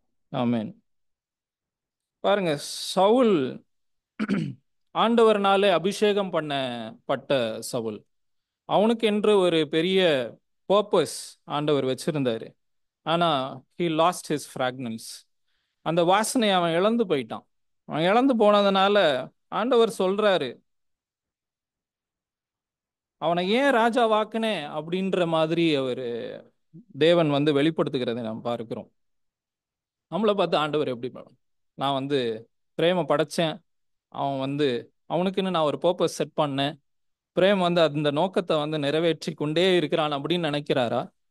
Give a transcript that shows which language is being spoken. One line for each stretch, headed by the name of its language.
Tamil: ஆமென். பாருங்க, சவுல் ஆண்டவர்னாலே அபிஷேகம் பண்ணப்பட்ட சவுல். அவனுக்கு என்று ஒரு பெரிய பர்பஸ் ஆண்டவர் வச்சிருந்தாரு. ஆனா
English: he lost his fragrance.
Tamil: அந்த வாசனை அவன் இழந்து போயிட்டான். அவன் இழந்து போனதுனால ஆண்டவர் சொல்றாரு, அவனை ஏன் ராஜா வாக்குனே அப்படின்ற மாதிரி அவர் தேவன் வந்து வெளிப்படுத்துகிறதை நாம் பார்க்கிறோம். நம்மளை பார்த்து ஆண்டவர் எப்படி நான் வந்து பிரேம படைச்சேன், அவன் வந்து அவனுக்குன்னு நான் ஒரு பர்பஸ் செட் பண்ணேன், பிரேம் வந்து அந்த நோக்கத்தை வந்து நிறைவேற்றி கொண்டே இருக்கிறான் அப்படின்னு நினைக்கிறாரா?